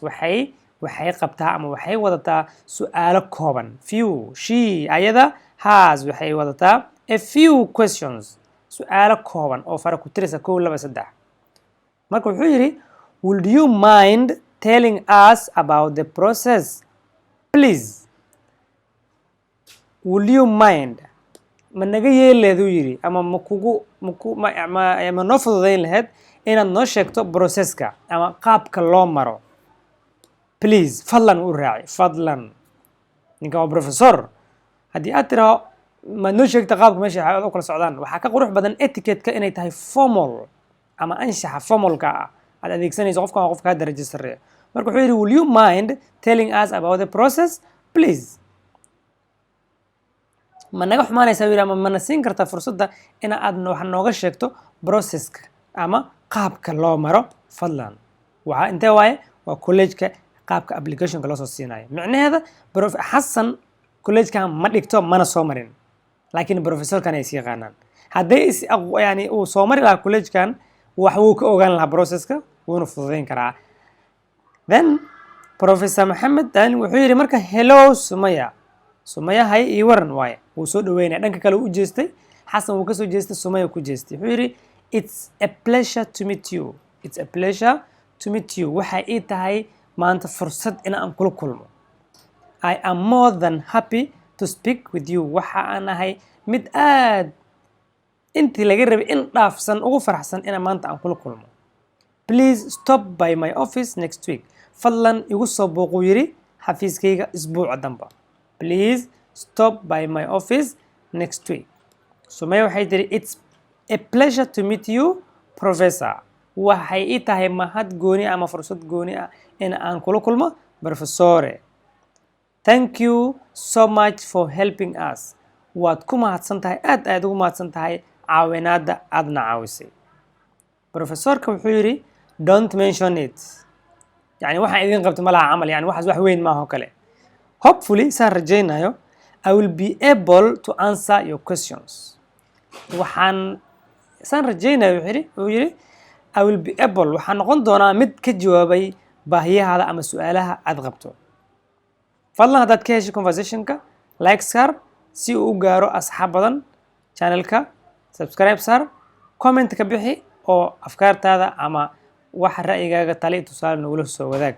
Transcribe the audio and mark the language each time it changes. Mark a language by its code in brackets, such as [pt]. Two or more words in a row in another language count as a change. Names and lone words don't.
[so] waxay qabtaa ama waxay wadataa su'aalo kooban. [en] Few. She ayada has [so] waxay wadataa [en] a few questions. [so] su'aalo kooban oo fara ku tiraysa 1 2 3. marka wuxuu yidhi [en] would you mind telling us about the process please? Would you mind [so] ma naga yeeleeduu yidhi ama ma noo fududayn lahayd inaad noo sheegto processka ama qaabka loo maro. Please fadlan u raaci fadlan. ninka waa professor haddii aad tiraho ma noo sheegta qaabka meesha ay u kala socdaan waxaa ka qurux badan etiquette-ka inay tahay formal ama anshaxa formalka ah aad adeegsanayso qofkan waa qofka darajo sarreeya. marka wuxuu yidhi [en] will you mind telling us about the process please? [so] ma naga xumaanaysaa yidhi ama mana siin kartaa fursadda in aad wax nooga sheegto processka ama qaabka loo maro fadlan. waxaa intee waaye waa college-ka qaabka application-ka loo soo siinayo. micnaheeda xasan college-kan ma dhigto mana soo marin laakiin professorkan ay is yaqaanaan. hadday yani uu soo mari lahaa college-kan wax wuu ka ogaan lahaa processka wuuna fududayn karaa. [en] then professor [so] Maxamed wuxuu yidhi marka hello Sumaya. Sumaya hay ii waran waaye wuu soo dhaweynaya dhanka kale u jeestay xasan wuu ka soo jeestay Sumaya ku jeestay. wuxuu yidhi [en] it's a pleasure to meet you. It's a pleasure to meet you. [so] waxay ii tahay maanta fursad in aan kula kulmo. [en] I am more than happy to speak with you. [so] waxa aan ahay mid aad intii laga rabay in dhaafsan ugu faraxsan in maanta aan kula kulmo. [en] Please stop by my office next week. [so] fadlan igu soo booquu yidhi xafiiskayga isbuuca damba. [en] Please stop by my office next week. [so] Sumaya waxay tiri [en] it's a pleasure to meet you professor. [so] waxay ii tahay mahad gooni ama fursad gooni ah in aan kula kulmo professore. [en] Thank you so much for helping us. [so] waad ku mahadsan tahay aad ugu mahadsan tahay caawinaadda aadna caawisay. professorka wuxuu yidhi [en] don't mention it. [so] yani waxaan idin qabtay ma laha camal yani waxaas wax weyn maaha oo kale. [en] hopefully [so] saan rajaynayo [en] I will be able to answer your questions. [so] waxaan saan rajaynayo wuxuu yidhi [en] I will be able [so] waxaan noqon doonaa mid ka jawaabay baahiyahaada ama su'aalaha aad qabto. fadlan haddaad ka heshay conversationka like saar si uu u gaaro asxaab badan channelka. subscribe saar comment ka bixi oo afkaartaada ama wax ra'yigaaga tali tusaale nogula soo wadaag.